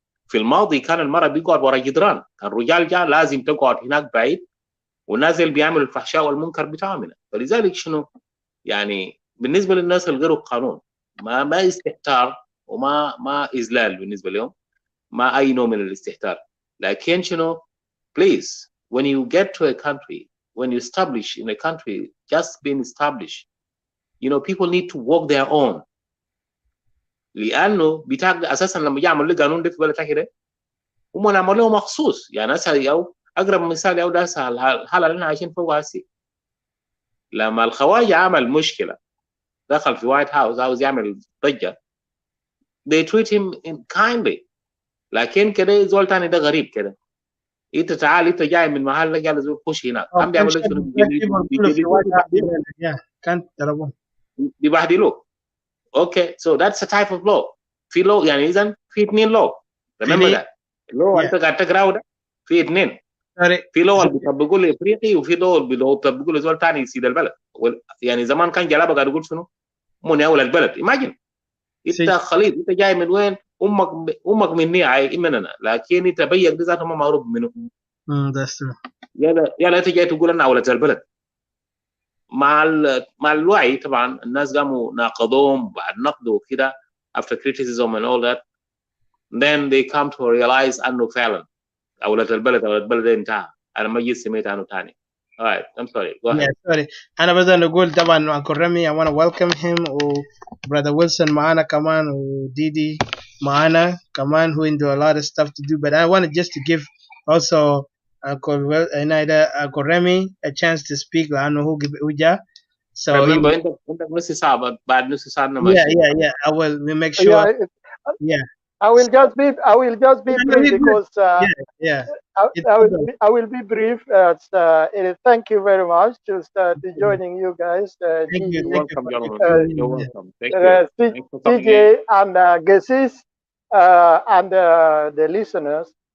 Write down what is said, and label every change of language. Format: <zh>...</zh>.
<ar>في الماضي كان المرأة بيقعد ورا جدران، كان الرجال جاء لازم تقعد هناك بعيد والنازل بيعمل الفحشاء والمنكر بتاعهم. فلذلك شنو يعني بالنسبة للناس الغير القانون ما استهتار وما إذلال بالنسبة لهم، ما أي نوع من الاستهتار. لكن شنو</ar> <en>please when you get to a country, when you establish in a country just being established, people need to walk their own.</en> <ar>لانه بتاع اساسا لما يعمل له قانون ده في بلد كده هم عملوه مخصوص. يعني هسه او اقرب مثال او ده الحاله اللي احنا عايشين فوقها هسه لما الخواجه عمل مشكله دخل في وايت هاوس عاوز يعمل ضجه</ar> <en>they treat him kindly.</en> <ar>لكن كده زول ثاني ده غريب كده انت تعال انت جاي من محل قال زول خش هنا قام بيعمل له شنو بيبهدلوه.</ar> <en>Okay, so that's a type of law.</en> <ar>في law يعني إذن في 2 law.</ar> <en>Remember that.</en> <ar>law أنت قاعد تقرأه ده في 2. في law اللي بيطبقوا لإفريقي وفي law اللي بيطبقوا لزول ثاني يسيد البلد. يعني زمان كان جلابة قاعد يقول شنو؟ من أول البلد.</ar> <en>Imagine.</en> <ar>أنت خليط أنت جاي من وين؟ أمك مني عاي مننا، لكن أنت بيك ده ذاته ما معروف منه.</ar> <en>that's true.</en> <ar>يلا أنت جاي تقول أنا أولاد البلد. مع الوعي طبعا الناس قاموا ناقضوهم بعد نقد وكده</ar> <en>after criticism and all that, then they come to realize</en> <ar>انه فعلا اولاد البلد انتهى. انا ما جيت سميت عنه ثاني.</ar> <en>alright, I'm sorry, go ahead. Yeah, sorry.</en> <ar>أنا بس نقول طبعا</ar> <en>Uncle Remy, I want to welcome him, و Brother Wilson</en> <ar>معانا كمان,</ar> <en>و Didi معانا كمان, who do a lot of stuff to do. But I wanted just to give also Uncle Remy a chance to speak</en> <ar>لأنه هو جا.</ar> <en>So</en> <ar>remember عندك نص ساعة بعد نص ساعة</ar> <en>yeah. I will make sure. Yeah. I will just be brief because yeah. I will be brief. Thank you very much to joining you guys. Thank you. You're welcome, gentlemen. You're welcome. Thank you. TJ and Gesis and the listeners.</en>